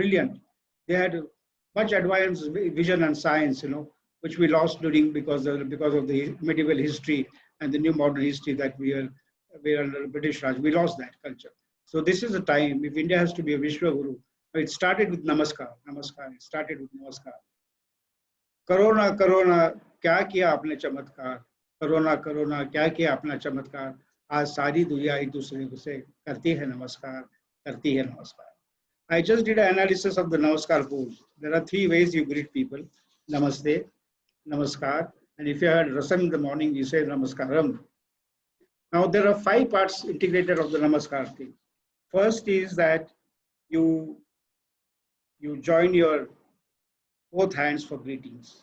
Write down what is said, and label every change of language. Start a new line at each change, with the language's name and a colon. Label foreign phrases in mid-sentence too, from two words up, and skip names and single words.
English: They had much advanced vision and science, which we lost because of the medieval history and the new modern history that we are under British Raj. We lost that culture. So this is a time, if India has to be a Vishwaguru, it started with Namaskar. It started with Namaskar. Corona,
Hindi: क्या किया अपने चमत्कार? Corona, क्या किया अपना चमत्कार? आज सारी दुनिया एक दूसरे से करती है नमस्कार.
English: I just did an analysis of the Namaskar pose. There are 3 ways you greet people. Namaste, Namaskar, and if you had rasam in the morning, you say Namaskaram. Now there are 5 parts integrated of the Namaskar thing. First is that you join your both hands for greetings.